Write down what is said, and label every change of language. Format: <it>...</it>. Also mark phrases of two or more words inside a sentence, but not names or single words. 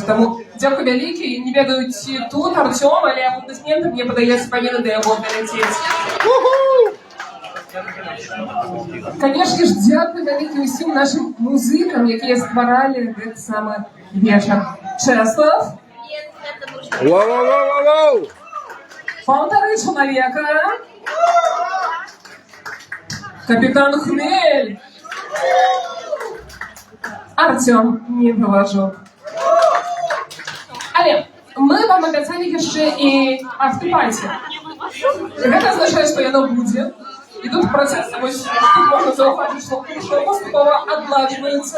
<be>Таму дзякуй вялікі, не ведаю, ці тут Арцём, але апладысменты, мне падаецца, павінны да яго даляцець. Канешне ж, дзякуй вялікі ўсім нашым музыкам, якія стваралі гэты самы вечар. Чэслав? Полторы человека. Капитан Хмель. Артём Немалажук. Але мы вам абяцалі яшчэ і афтэрпаці. Гэта азначае, што яно будзе. І тут працэс, вось тут можна заўважыць, што паступова адладжваецца.</be>